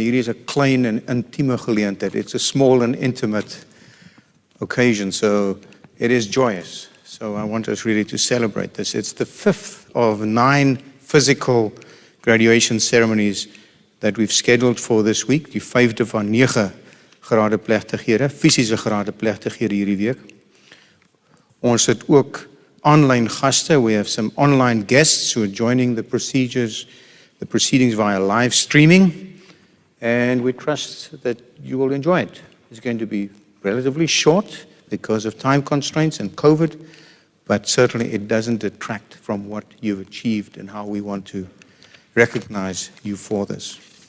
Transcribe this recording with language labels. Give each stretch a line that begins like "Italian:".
Afrikaans: Hierdie is 'n klein en intieme geleentheid.
English: It's a small and intimate occasion, so it is joyous. So I want us really to celebrate this. It's the 5th of 9 physical graduation ceremonies that we've scheduled for this week,
Afrikaans: die 5de van 9 grade plegtighede, fisiese grade plegtighede hierdie week. Ons het ook online gaste.
English: We have some online guests who are joining the proceedings via live streaming, and we trust that you will enjoy it. It's going to be relatively short because of time constraints and COVID, but certainly it doesn't detract from what you've achieved and how we want to recognize you for this.